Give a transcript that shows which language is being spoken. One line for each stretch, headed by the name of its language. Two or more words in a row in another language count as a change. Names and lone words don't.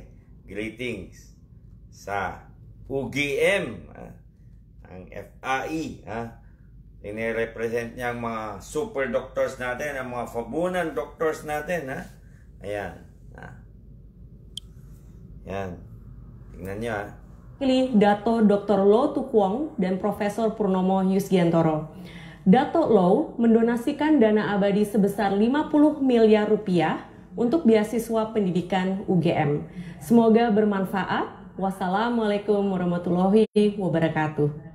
Filipino: Greetings sa UGM. Ang FAI. Ine-represent niya ang mga
English: super doctors
Filipino: natin, ang mga fabunan doctors natin. Ayan. Yan. Tingnan nyo
Indonesian: Pilih Dato Dr. Low Tu Kwong dan Profesor Purnomo Yusgiantoro. Dato Low mendonasikan dana abadi sebesar 50 miliar rupiah untuk beasiswa pendidikan UGM. Semoga bermanfaat.
Arabic: والسلام عليكم ورحمة الله وبركاته.